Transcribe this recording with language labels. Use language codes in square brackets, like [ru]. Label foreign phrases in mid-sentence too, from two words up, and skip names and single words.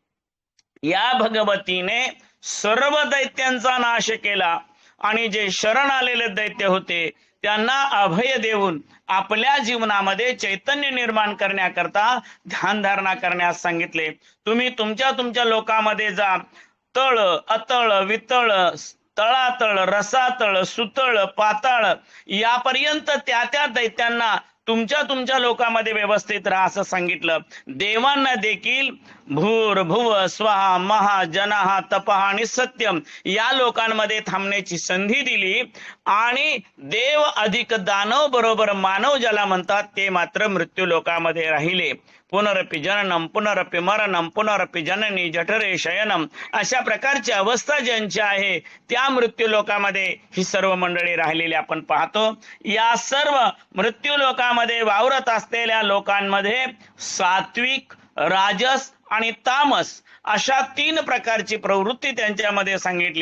[mr] या भगवतीने सर्व दैत्यांचा नाश केला आणि जे शरण आलेले दैत्य होते त्यांना अभय देऊन आपल्या जीवनामध्ये चैतन्य निर्माण करण्याकरता ध्यानधारणा करण्यास सांगितले. तुम्ही तुमच्या लोकांमध्ये जा, तळ, अतळ, वितळ, तळातळ, रसातळ, सुतळ, पाताळ यापर्यंत त्या दैत्यांना तुमच्या लोकांमध्ये व्यवस्थित राहा असं सांगितलं. देवांना देखील भूर भुव स्वाहा महा जनाहा तपहा आणि सत्यम या लोकांमध्ये थांबण्याची संधी दिली. आणि देव अधिक दानव बरोबर मानव ज्याला म्हणतात ते मात्र मृत्यू लोकांमध्ये राहिले. [sa] पुनरपि जननम पुनरपि मरणम पुनरपि जननी जठरे शयनम [mr] अशा प्रकारची अवस्था ज्यांची आहे त्या मृत्यू लोकांमध्ये ही सर्व मंडळी राहिलेली आपण पाहतो. या सर्व मृत्यू लोकांमध्ये वावरत असलेल्या लोकांमध्ये सात्विक, राजस आणि तामस अशा तीन प्रकारची प्रवृत्ती त्यांच्यामध्ये सांगितली.